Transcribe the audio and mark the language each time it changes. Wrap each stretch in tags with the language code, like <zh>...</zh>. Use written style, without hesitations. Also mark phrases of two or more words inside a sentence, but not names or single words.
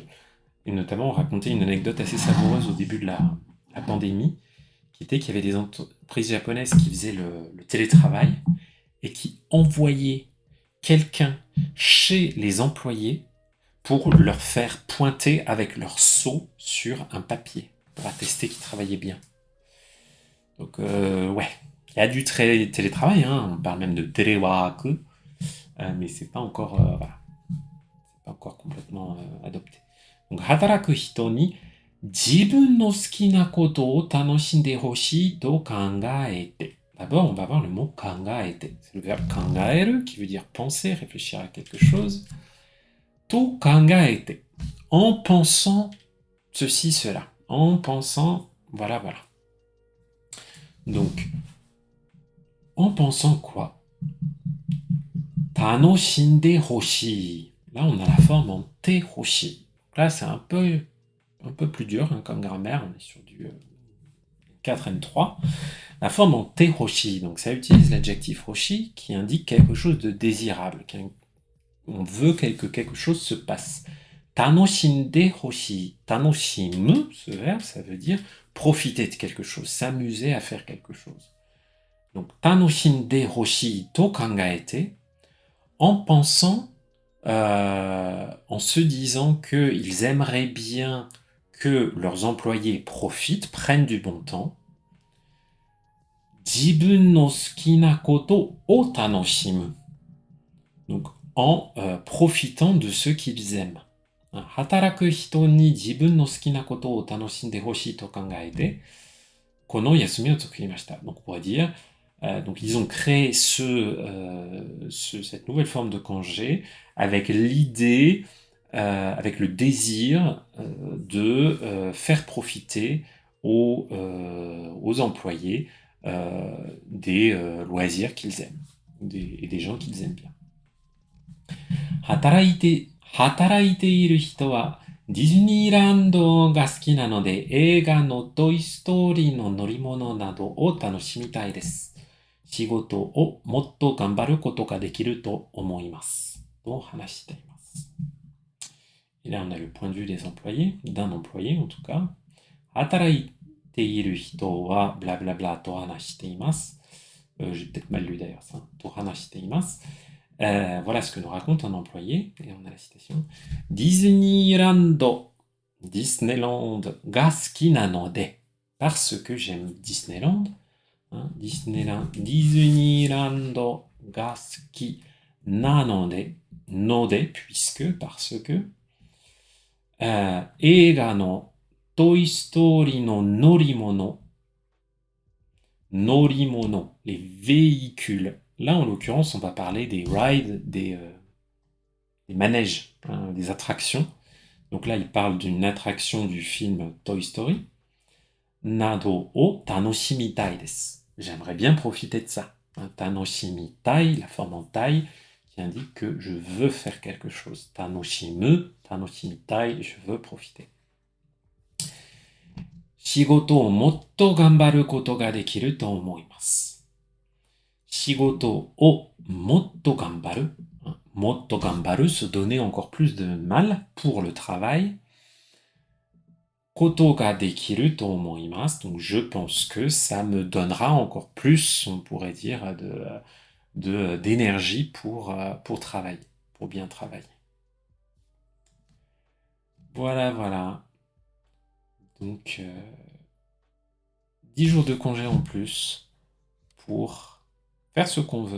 <fr>Et notamment, on racontait une anecdote assez savoureuse au début de la pandémie, qui était qu'il y avait des entreprises japonaises qui faisaient le télétravail et qui envoyaient quelqu'un chez les employés pour leur faire pointer avec leur sceau sur un papier, pour attester qu'ils travaillaient bien. Donc, ouais, il y a du télétravail, hein, on parle même de téléwaku, mais c'est pas encore, voilà, c'est pas encore complètement adopté. Donc,</fr> <ja>働く人に自分の好きなことを楽しんでほしいと考えて.</ja> <fr>D'abord, on va voir le mot 考えて. C'est le verbe 考える qui veut dire penser, réfléchir à quelque chose.</fr> <ja>と考えて.</ja> <fr>En pensant ceci, cela. En pensant, voilà, voilà. Donc, en pensant quoi?</fr> <ja>楽しんでほしい.</ja> <fr>Là, on a la forme en</fr> <ja>てほしい.</ja> <fr>Là, c'est un peu plus dur hein, comme grammaire. On est sur du 4N3, la forme en</fr> <ja>てほしい.</ja> <fr>Donc ça utilise l'adjectif hoshi qui indique quelque chose de désirable. On veut que quelque chose se passe.</fr> <ja>楽しんでほしい.</ja> <fr>Tanoshimu, ce verbe, ça veut dire profiter de quelque chose, s'amuser à faire quelque chose.</fr> <ja>Donc 楽しんでほしいと考えて,</ja> <fr>en pensant, en se disant qu'ils aimeraient bien que leurs employés profitent, prennent du bon temps.</fr> <ja>自分の好きなことを楽しむ.</ja> <fr>Donc, en profitant de ce qu'ils aiment.</fr> <ja>働く人に自分の好きなことを楽しんでほしいと考えて、この休みを作りました.</ja> <fr>Donc, on pourrait dire, donc ils ont créé cette nouvelle forme de congé avec l'idée, avec le désir de faire profiter aux employés des loisirs qu'ils aiment et des gens qu'ils aiment bien.</fr> <ja>働いている人はディズニーランドが好きなので映画のトイストーリーの乗り物などを楽しみたいです。仕事をもっと頑張ることができると思います。と話しています。</ja> <fr>Et là, on a le point de vue des employés, d'un employé en tout cas.</fr> <ja>働いている人はblablablaと話しています。</ja> <fr>J'ai peut-être mal lu d'ailleurs ça.</fr> <ja>と話しています。</ja> <fr>Voilà ce que nous raconte un employé, et on a la citation. Disneyland, Disneyland,</fr> <ja>が好きなので,</ja> <fr>parce que j'aime Disneyland. Hein, Disneyland,</fr> <ja>が好きなので、ので,</ja> <fr>puisque, parce que.</fr> <ja>映画のToy Storyの乗り物、乗り物,</ja> <fr>les véhicules. Là, en l'occurrence, on va parler des rides, des manèges, hein, des attractions. Donc là, il parle d'une attraction du film Toy Story.</fr> <ja>などを楽しみたいです.</ja> <fr>J'aimerais bien profiter de ça. Hein, tanoshimitai, la forme en tai, qui indique que je veux faire quelque chose.</fr> <ja>楽しむ、楽しみたい,</ja> <fr>je veux profiter.</fr> <ja>仕事をもっと頑張ることができると思います. 仕事をもっと頑張る. もっと頑張る,</ja> <fr>se donner encore plus de mal pour le travail.</fr> <ja>ことができると思います.</ja> <fr>Donc je pense que ça me donnera encore plus, on pourrait dire, d'énergie pour travailler, pour bien travailler. Voilà. Donc 10 jours de congé en plus pour faire ce qu'on veut.</fr>